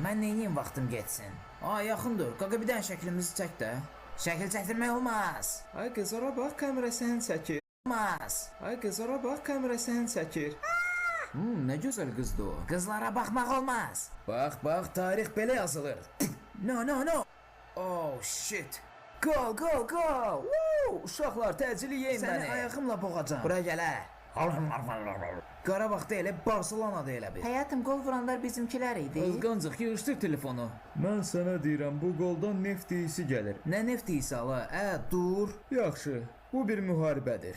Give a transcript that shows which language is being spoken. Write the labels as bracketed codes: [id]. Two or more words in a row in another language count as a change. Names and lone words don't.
[az] Mən neyniyim vaxtım getsin? Yaxın dur. Qaqa bir dənə şəklimizi çək də. Şəkil çəkdirmək olmaz. Ay qızlara bax, kamera sən çəkir. Olmaz. Ay qızlara bax, kamera sən çəkir. Nə gözəl qızdı o. Qızlara baxmaq olmaz. Bax, tarix belə yazılır. No. [en] Oh shit. Go. Woo! [az] Uşaqlar təcili yeyin Səni məni. ayağımla boğacam. Bura gəl hə. Qarabağda elə, Barcelonada elə bir. Həyatım, qol vuranlar bizimkilər idi. Qızqancıq, yığışdır telefonu. Mən sənə deyirəm, bu qoldan neft iyisi gəlir. Nə neft iyisi ala? Dur. Yaxşı, bu bir müharibədir.